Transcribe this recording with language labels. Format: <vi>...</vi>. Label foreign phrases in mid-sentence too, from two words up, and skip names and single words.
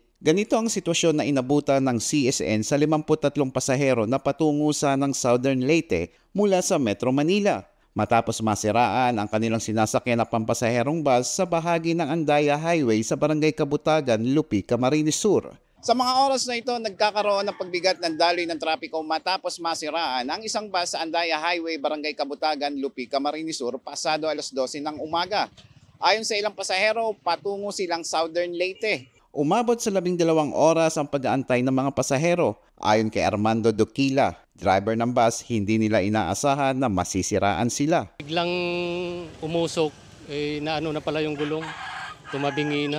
<tl>Ganito ang sitwasyon na inabutan ng CSN sa 53 pasahero na patungo sa ng Southern Leyte mula sa Metro Manila. Matapos masiraan ang kanilang sinasakyan na pampasaherong bus sa bahagi ng Andaya Highway sa Barangay Kabutagan, Lupi, Camarines Sur. Sa mga oras na ito, nagkakaroon ng pagbigat ng daloy ng trapiko matapos masiraan ang isang bus sa Andaya Highway, Barangay Kabutagan, Lupi, Camarines Sur pasado alas 12 ng umaga. Ayon sa ilang pasahero, patungo silang Southern Leyte. Umabot sa 12 oras ang pag-aantay ng mga pasahero. Ayon kay Armando Duquila, driver ng bus, hindi nila inaasahan na masisiraan sila. Biglang umusok, naano na pala yung gulong, tumabingi na.</tl>